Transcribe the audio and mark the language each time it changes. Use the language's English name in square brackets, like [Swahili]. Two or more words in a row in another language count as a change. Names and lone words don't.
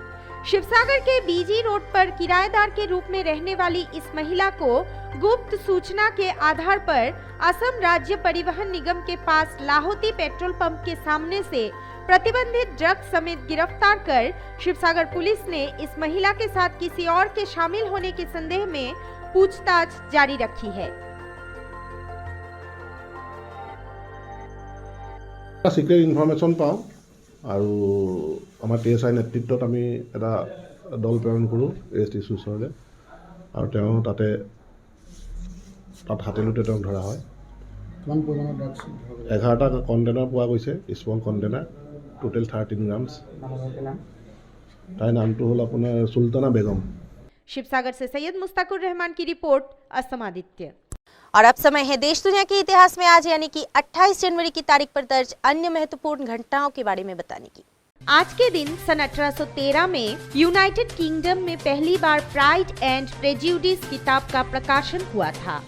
[Hindi] शिवसागर के बीजी रोड पर किराएदार के रूप में रहने वाली इस महिला को गुप्त सूचना के आधार पर असम राज्य परिवहन निगम के पास लाहौती पेट्रोल पंप के सामने से प्रतिबंधित ड्रग्स समेत गिरफ्तार कर शिवसागर पुलिस ने इस महिला के साथ किसी और के शामिल होने के संदेह में पूछताछ जारी रखी है। [English] secret information [Assamese] पाऊँ আৰু আমাৰ টিএছআই নেতৃত্বত আমি এটা দল প্ৰেৰণ কৰোঁ এএছটি ওচৰলৈ আৰু তেওঁ তাত হাতেলোতে তেওঁক ধৰা হয়। 11টা কণ্টেইনাৰ পোৱা গৈছে, [English] small container, total 13 grams. [Assamese] তাইৰ নামটো হ'ল আপোনাৰ সুলতানা বেগম। [Hindi] शिवसागर से सैयद मुस्ताकुर रहमान की रिपोर्ट, असम आदित्य। और अब समय है देश दुनिया के इतिहास में आज यानी कि 28 जनवरी की तारीख पर दर्ज अन्य महत्वपूर्ण घटनाओं के बारे में बताने की। आज के दिन सन 1813 में यूनाइटेड किंगडम में पहली बार प्राइड एंड प्रेजुडिस किताब का प्रकाशन हुआ था।